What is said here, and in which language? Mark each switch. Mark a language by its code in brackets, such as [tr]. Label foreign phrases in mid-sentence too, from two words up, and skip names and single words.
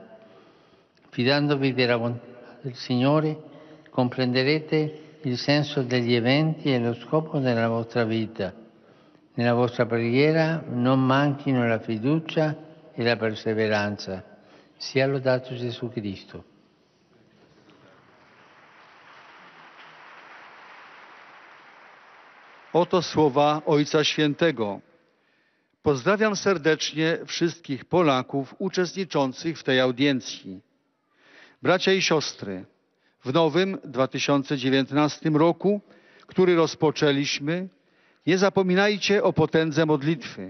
[it] Fidandovi della bontà del Signore, comprenderete il senso degli eventi e lo scopo della vostra vita. Nella vostra preghiera non manchino la fiducia e la perseveranza. Sia lodato Gesù Cristo. [pl] Oto słowa Ojca Świętego. Pozdrawiam serdecznie wszystkich Polaków uczestniczących w tej audiencji. Bracia i siostry, w nowym 2019 roku, który rozpoczęliśmy, nie zapominajcie o potędze modlitwy.